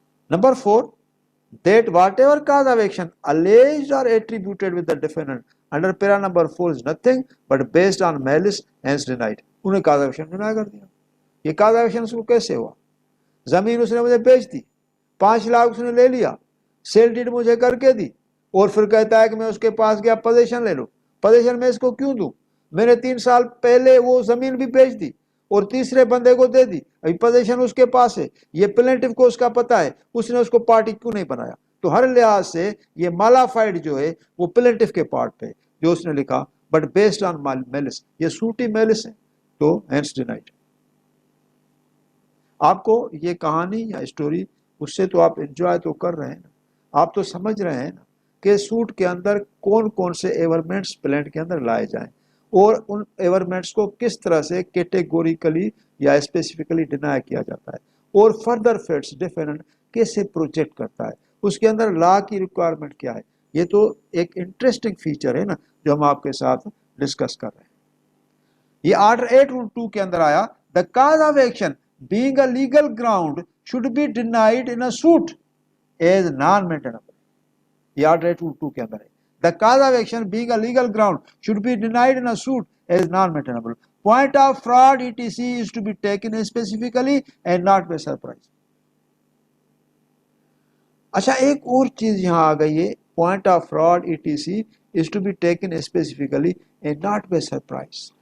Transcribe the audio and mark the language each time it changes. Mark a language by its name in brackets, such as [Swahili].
[English] Number 4, that whatever cause of action alleged or attributed with the defendant under para number 4 is nothing but based on malice hence denied. [Urdu] انہیں cause of action deny کر دیا. یہ cause of action اس کو کیسے ہوا؟ زمین اس نے مجھے بیچ دی, 5 لاکھ اس نے لے لیا, سیل ڈیڈ مجھے کر کے دی, اور پھر کہتا ہے کہ میں اس کے پاس گیا پوزیشن لے لو. پوزیشن میں اس کو کیوں دوں؟ میں نے 3 سال پہلے وہ زمین بھی بیچ دی اور تیسرے بندے کو دے دی, ابھی پوزیشن اس کے پاس ہے, یہ پلینٹف کو اس کا پتا ہے, اس نے اس کو پارٹی کیوں نہیں بنایا؟ تو ہر لحاظ سے یہ مالافائڈ جو ہے وہ پلینٹف کے پارٹ پہ جو اس نے لکھا بٹ بیسڈ آن میلس, یہ سوٹی میلس ہے تو ہینس ڈینائڈ. آپ کو یہ کہانی یا اسٹوری اس سے تو آپ انجوائے تو کر رہے ہیں نا, آپ تو سمجھ رہے ہیں نا کہ سوٹ کے اندر کون کون سے ایورمنٹس پلینٹ کے اندر لائے جائیں اور ان ایورمنٹس کو کس طرح سے کیٹیگوریکلی یا اسپیسیفکلی ڈینائی کیا جاتا ہے, اور فردر فیٹس ڈیفینڈنٹ کیسے پروجیکٹ کرتا ہے, اس کے اندر لا کی ریکوائرمنٹ کیا ہے. یہ تو ایک انٹرسٹنگ فیچر ہے نا جو ہم آپ کے ساتھ ڈسکس کر رہے ہیں. یہ آرڈر 8 رول 2 کے اندر آیا [English] the cause of action being a legal ground should be denied in a suit as non-maintainable. [Urdu] یہ آرڈر 8 رول 2 کے اندر ہے. [English] The cause of action being a legal ground should be denied in a suit as non-maintainable. Point of fraud etc is to be taken specifically and not by surprise. [Urdu] اچھا ایک اور چیز یہاں آ گئی ہے, [English] Point of fraud etc is to be taken specifically and not by surprise.